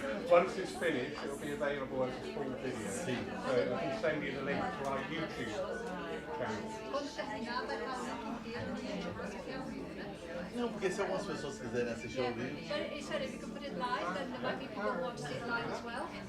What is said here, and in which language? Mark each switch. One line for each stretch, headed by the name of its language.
English: Once it's finished, it'll be available as a full video. So I can send you the link to our YouTube channel.
Portuguese: Quando terminar, vai estar o link inteiro no YouTube, você quer ouvir, né? Não, porque se algumas pessoas quiserem assistir ao vivo,
English: But he said if you can put it live, then there might be people who want to see it live as well.